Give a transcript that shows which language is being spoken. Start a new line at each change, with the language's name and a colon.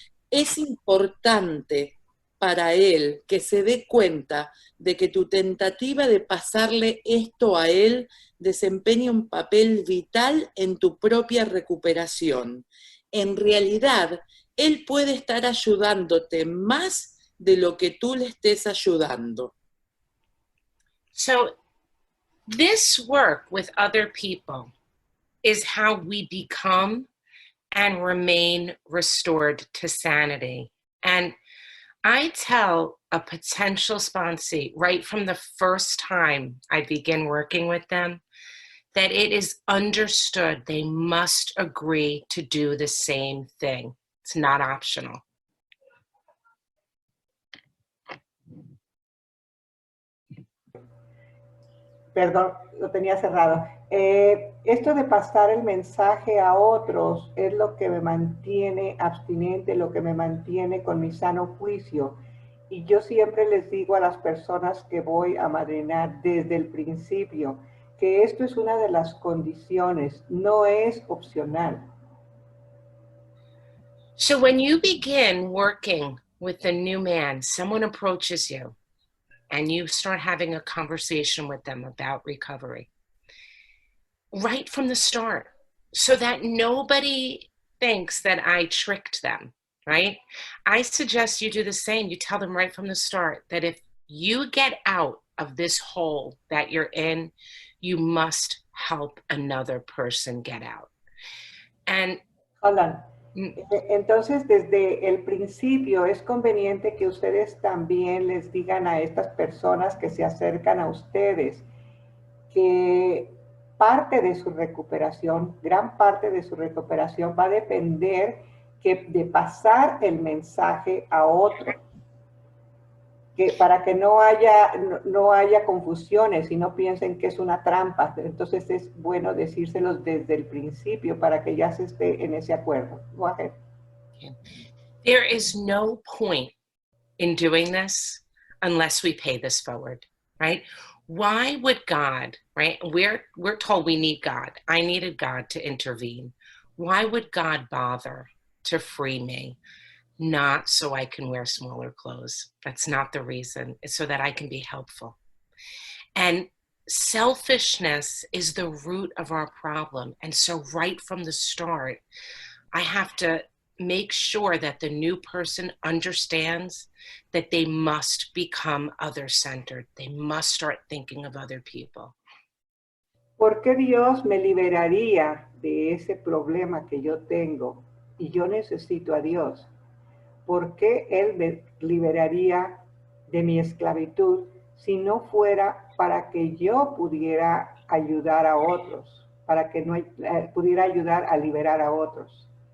Spanish: Es importante para él que se dé cuenta de que tu tentativa de pasarle esto a él desempeña un papel vital en tu propia recuperación. En realidad, él puede estar ayudándote más de lo que tú le estés ayudando.
English: So, this work with other people is how we become and remain restored to sanity. And I tell a potential sponsee right from the first time I begin working with them that it is understood they must agree to do the same thing. It's not optional.
Spanish: Perdón, lo tenía cerrado. Esto de pasar el mensaje a otros es lo que me mantiene abstinente, lo que me mantiene con mi sano juicio. Y yo siempre les digo a las personas que voy a amadrinar desde el principio que esto es una de las condiciones, no es opcional.
English: So when you begin working with a new man, someone approaches you and you start having a conversation with them about recovery, right from the start, so that nobody thinks that I tricked them, right? I suggest you do the same. You tell them right from the start that if you get out of this hole that you're in, you must help another person get out. And
Spanish: Hola. Entonces, desde el principio es conveniente que ustedes también les digan a estas personas que se acercan a ustedes que parte de su recuperación, gran parte de su recuperación va a depender de pasar el mensaje a otro. Que para que no haya confusiones y no piensen que es una trampa. Entonces es bueno decírselos desde el principio para que ya se esté en ese acuerdo.
English: Go ahead. There is no point in doing this unless we pay this forward, right? Why would God, right? We're told we need God. I needed God to intervene. Why would God bother to free me? Not so I can wear smaller clothes. That's not the reason. It's so that I can be helpful. And selfishness is the root of our problem. And so right from the start, I have to make sure that the new person understands that they must become other-centered. They must start thinking of other people.
Spanish: ¿Por qué Dios me liberaría de ese problema que yo tengo y yo necesito a Dios? ¿Por qué Él me liberaría de mi esclavitud si no fuera para que yo pudiera ayudar a otros, para que no pudiera ayudar a liberar a otros?